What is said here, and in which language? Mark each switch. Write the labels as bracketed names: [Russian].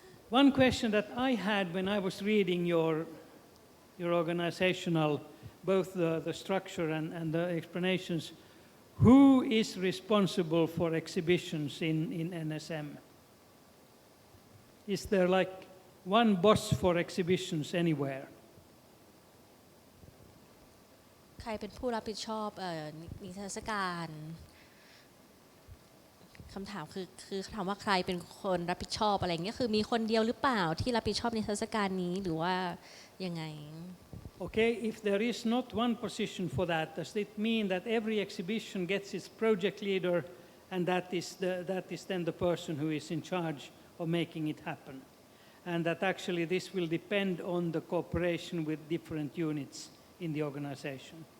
[English] One question that I had when I was reading your organizational, both the structure and the explanations, who is responsible for exhibitions in NSM? Is there like one boss for exhibitions anywhere? [Thai] ใครเป็นผู้รับผิดชอบนิทรรศการคำถามคือถามว่าใครเป็นคนรับผิดชอบอะไรเงี้ยคือมีคนเดียวหรือเปล่าที่รับผิดชอบนิทรรศการนี้หรือว่ายังไง [English] Okay, if there is not one position for that, does it mean that every exhibition gets its project leader and that is then the person who is in charge of making it happen? And that actually this will depend on the cooperation with different units in the organization.